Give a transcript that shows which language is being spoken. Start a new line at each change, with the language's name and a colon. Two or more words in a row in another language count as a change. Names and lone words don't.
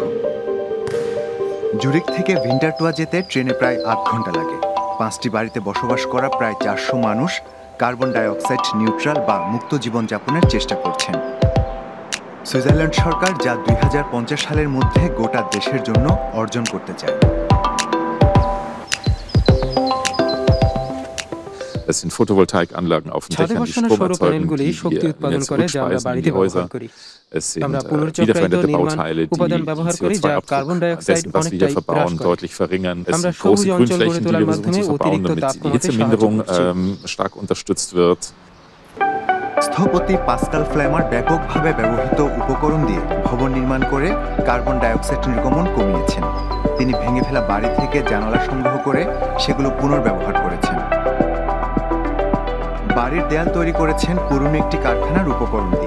Bangla: জুরিক থেকে ভিন্টারটুয়া যেতে ট্রেনে প্রায় ৮ ঘন্টা লাগে। 5টি বাড়িতে বসবাস করা প্রায় 400 মানুষ কার্বন ডাইঅক্সাইড নিউট্রাল বা মুক্ত জীবনযাপনের চেষ্টা করছেন। সুইজারল্যান্ড সরকার যা 2050 সালের মধ্যে গোটা দেশের জন্য অর্জন করতে চায়।
German: Es sind Photovoltaikanlagen auf den Dächern, die Strom erzeugen, die wir jetzt rückspeisen in die Häuser. Es sind wiederverwendete Bauteile, die CO2-Abdruck dessen, was wir hier verbauen, deutlich verringern. Es sind große Grünflächen, die wir versuchen zu verbauen, damit die Hitzeminderung stark unterstützt wird.
Bangla: স্থপতি পাস্কাল ফ্ল্যামার ব্যাপকভাবে ব্যবহৃত উপকরণ দিয়ে ভবন নির্মাণ করে কার্বন ডাইঅক্সাইড নির্গমন কমিয়েছেন। তিনি ভেঙে ফেলা বাড়ি থেকে জানালা সংগ্রহ করে সেগুলো পুনর্ব্যবহার করেছেন। বাড়ির দেয়াল তৈরি করেছেন পুরনো একটি কারখানার উপকরণ দিয়ে।